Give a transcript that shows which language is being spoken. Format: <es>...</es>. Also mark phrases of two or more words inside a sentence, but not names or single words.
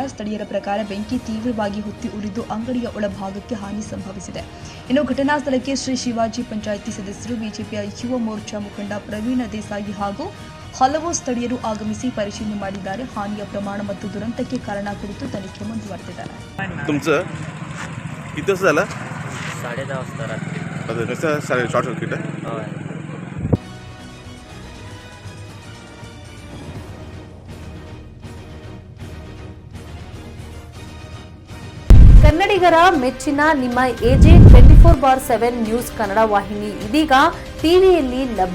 <kn>ಸ್ಥಳೀಯರ ಪ್ರಕಾರ ಬೆಂಕಿ ತೀವ್ರವಾಗಿ ಹೊತ್ತಿ ಉರಿದು ಅಂಗಡಿಯ ಒಳಭಾಗಕ್ಕೆ ಹಾನಿ ಸಂಭವಿಸಿದೆ. ಇನ್ನು ಘಟನಾ ಸ್ಥಳಕ್ಕೆ ಶ್ರೀ ಶಿವಾಜಿ ಪಂಚಾಯಿತಿ ಸದಸ್ಯರು, ಬಿಜೆಪಿಯ ಯುವ ಮೋರ್ಚಾ ಮುಖಂಡ ಪ್ರವೀಣ ದೇಸಾಯಿ ಹಾಗೂ ಹಲವು ಸ್ಥಳೀಯರು ಆಗಮಿಸಿ ಪರಿಶೀಲನೆ ಮಾಡಿದ್ದಾರೆ. ಹಾನಿಯ ಪ್ರಮಾಣ ಮತ್ತು ದುರಂತಕ್ಕೆ ಕಾರಣ ಕುರಿತು ತನಿಖೆ ಮುಂದುವರೆದಿದ್ದಾರೆ.</kn> <mr>तुमचं किती वाजता झालं? 10:30 वाजता रात्री. कसं</mr> <en>short circuit</en> <mr>आहे?</mr> <kn>ಕನ್ನಡಿಗರ ಮೆಚ್ಚಿನ ನಿಮ್ಮ ಎಜೆ 24/7 ನ್ಯೂಸ್ ಕನ್ನಡ ವಾಹಿನಿ ಇದೀಗ ಟಿವಿಯಲ್ಲಿ ಲಭ್ಯ.</kn>